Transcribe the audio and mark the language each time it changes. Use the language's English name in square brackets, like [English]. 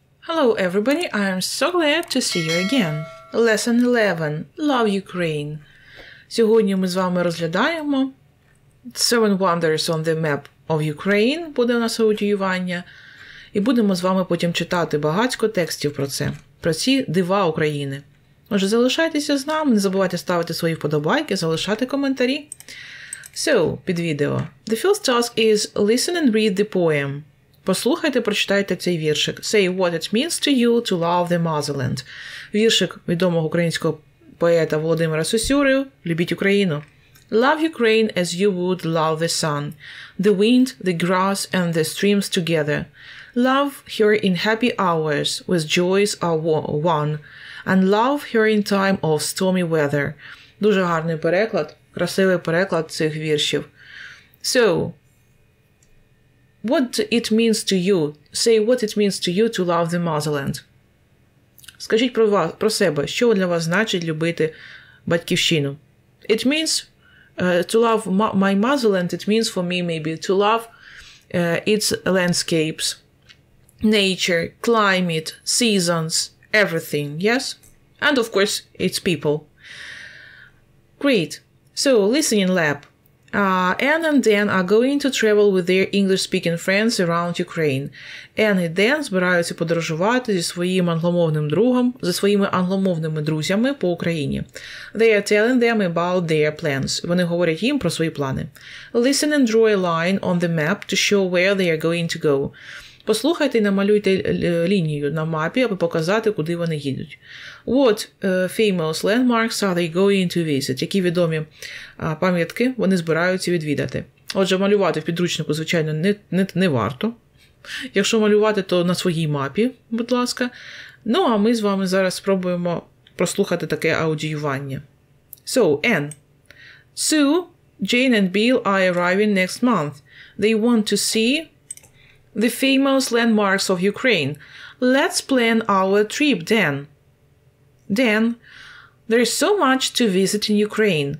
[English] Hello everybody, I am so glad to see you again. Lesson 11. Love Ukraine. [Ukrainian] Сьогодні ми з вами розглядаємо [English] Seven Wonders on the Map of Ukraine, [Ukrainian] буде у нас аудіювання, і будемо з вами потім читати багатько текстів про це, про ці дива України. Отже, залишайтеся з нами, не забувайте ставити свої вподобайки, залишати коментарі. So, під відео. [English] The first task is listen and read the poem. [Ukrainian] Послухайте, прочитайте цей віршик. [English] Say what it means to you to love the motherland. [Ukrainian] Віршик відомого українського поета Володимира Сосюри «Любіть Україну». [English] Love Ukraine as you would love the sun, the wind, the grass and the streams together. Love her in happy hours with joys are one, and love her in time of stormy weather. [Ukrainian] Дуже гарний переклад, красивий переклад цих віршів. [English] So, what it means to you? Say what it means to you to love the motherland. [Ukrainian] Скажіть про себе, що для вас значить любити батьківщину. [English] It means to love my motherland, it means for me maybe to love its landscapes, nature, climate, seasons, everything, yes? And of course, its people. Great. So, listening lab. Anne and Dan are going to travel with their English-speaking friends around Ukraine. [Ukrainian] Anne і Dan збираються подорожувати зі своїм англомовним другом, зі своїми англомовними друзями по Україні. [English] They are telling them about their plans. [Ukrainian] Вони говорять їм про свої плани. [English] Listen and draw a line on the map to show where they are going to go. [Ukrainian] Послухайте і намалюйте лінію на мапі, аби показати, куди вони їдуть. [English] What famous landmarks are they going to visit? [Ukrainian] Які відомі пам'ятки вони збираються відвідати? Отже, малювати в підручнику, звичайно, не варто. Якщо малювати, то на своїй мапі, будь ласка. Ну, а ми з вами зараз спробуємо прослухати таке аудіювання. [English] So, Anne. Sue, Jane and Bill are arriving next month. They want to see the famous landmarks of Ukraine. Let's plan our trip, Dan. Dan, there is so much to visit in Ukraine.